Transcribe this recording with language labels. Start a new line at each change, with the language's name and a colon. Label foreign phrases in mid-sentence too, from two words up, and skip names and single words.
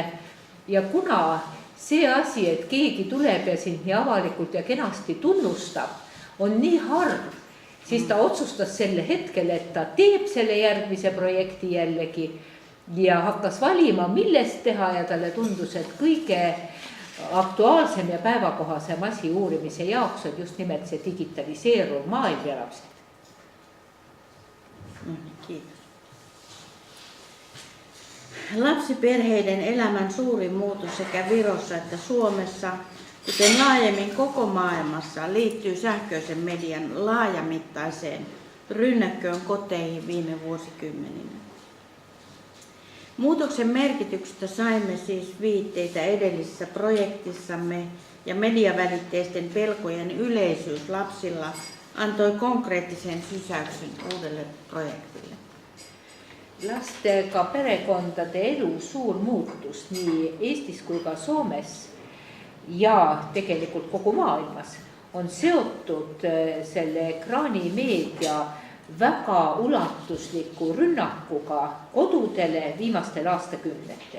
Estonian: Ja kuna see asi, et keegi tuleb ja sind nii avalikult ja kenasti tunnustab, on nii harv, siis ta otsustas selle hetkel, et ta teeb selle järgmise projekti jällegi ja hakkas valima, millest teha ja talle tundus, et kõige aktuaalsem ja päevakohasem asi uurimise jaoks on just nimelt see digitaliseeruv maailm ja lapsed.
Finnish: Kiitos. Lapsiperheiden elämän suuri muutos sekä Virossa että Suomessa, kuten laajemmin koko maailmassa, liittyy sähköisen median laajamittaiseen rynnäkköön koteihin viime vuosikymmeninä. Muutoksen merkityksestä saimme siis viitteitä edellisessä projektissamme ja mediavälitteisten pelkojen yleisyys lapsilla antoi konkreettisen sysäyksen uudelle projektille.
Estonian: Lastega perekondade elu suur muutus nii Eestis kui ka Soomes ja tegelikult kogu maailmas on seotud selle ekraanimeedia väga ulatusliku rünnakuga kodudele viimastel aastakümnetel.